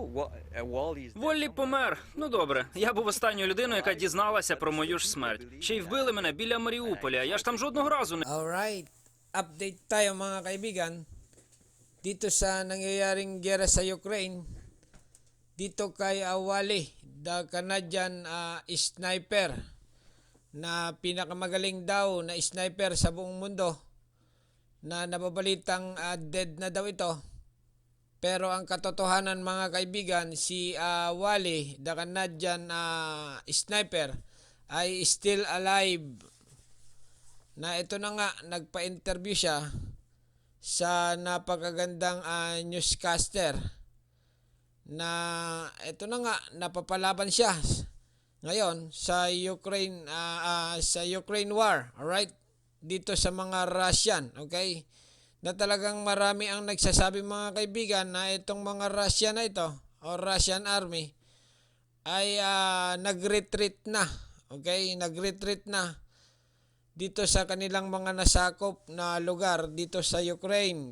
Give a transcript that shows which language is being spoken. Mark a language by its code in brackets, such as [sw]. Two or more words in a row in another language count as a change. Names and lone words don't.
[uk] Воллі помер. Ну добре. Я був останньою людиною, яка дізналася про мою ж смерть. Ще й вбили мене біля Маріуполя. Я ж там жодного разу не... [en] Alright, update [tl] tayo mga kaibigan dito sa nangyayaring giyera sa Ukraine. Dito kay Wally, [en] the Canadian sniper [tl] na pinakamagaling daw na sniper sa buong mundo, na nababalitang dead na daw ito. Pero ang katotohanan mga kaibigan, si Wally, [en] the Canadian sniper, [tl] ay [en] still alive. [tl] Na ito na nga, nagpa-interview siya sa napakagandang newscaster na ito na nga, napapalaban siya ngayon sa Ukraine [en] war, alright, [tl] dito sa mga Russian, okay, na talagang marami ang nagsasabi mga kaibigan na itong mga Russian na ito o [en] Russian army [tl] ay nag-retreat na, okay, nag-retreat na dito sa kanilang mga nasakop na lugar dito sa Ukraine.